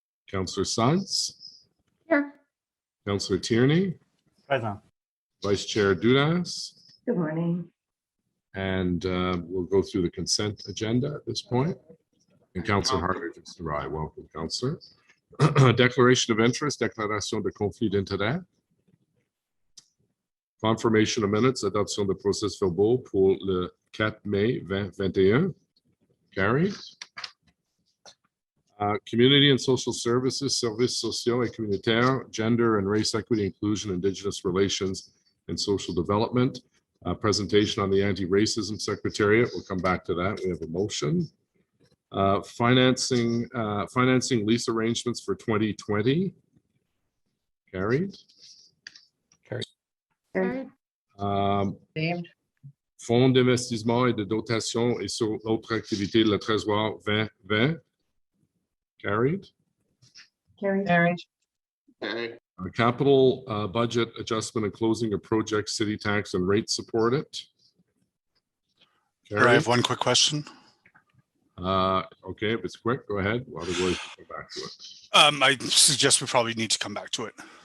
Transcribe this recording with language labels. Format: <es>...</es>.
<en>Councillor Suggs. Here. Councillor Tierney. Present. Vice Chair Dudas. Good morning. And we'll go through the consent agenda at this point. And Councillor Harder just arrived. Welcome, Councillor. Declaration of interest,</en> <fr>déclaration de conflit d'intérêt.</fr> <en>Confirmation of minutes,</en> <fr>adoption de procès-verbaux pour le 4 mai 2021.</fr> <en>Carried. Community and social services,</en> <fr>services sociaux et communautaires,</fr> <en>gender and race equity, inclusion, indigenous relations, and social development. Presentation on the anti-racism secretariat. We'll come back to that. We have a motion. Financing lease arrangements for 2020. Carried. Carried.</en> <fr>Fonds d'investissement et de dotation et sur autres activités de la Trésor 2020.</fr> <en>Carried. Carried. Capital budget adjustment and closing of project, city tax and rate supported. Sure, I have one quick question. Okay, if it's quick, go ahead. Otherwise, we'll come back to it. I suggest we probably need to come back to it.</en>